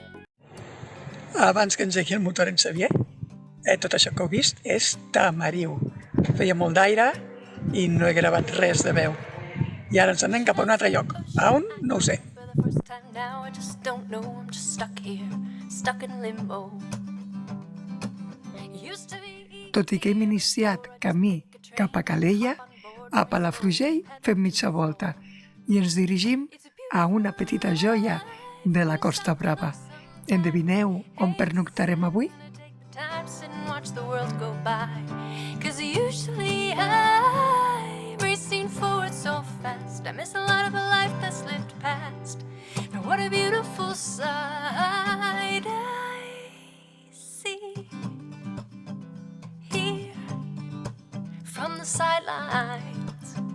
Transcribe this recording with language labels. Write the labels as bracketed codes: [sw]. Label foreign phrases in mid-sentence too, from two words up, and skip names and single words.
[ca] Abans que engegui el motor en Xavier, tot això que heu vist és Tamariu, feia molt d'aire i no he gravat res de veu. I ara ens anem cap a un altre lloc. A on? No ho sé. [en] For the first time now, I just don't know. I'm just stuck here, stuck in limbo. Used to be [ca] Tot i que hem iniciat camí cap a Calella, a Palafrugell fem mitja volta i ens dirigim a una petita joia de la Costa Brava. Endevineu on pernoctarem avui? [en] time to sit and watch the world go by. 'Cause usually I'm racing forward so fast. I miss a lot of a life that's lived past. Now what a beautiful sight I see here from the sidelines.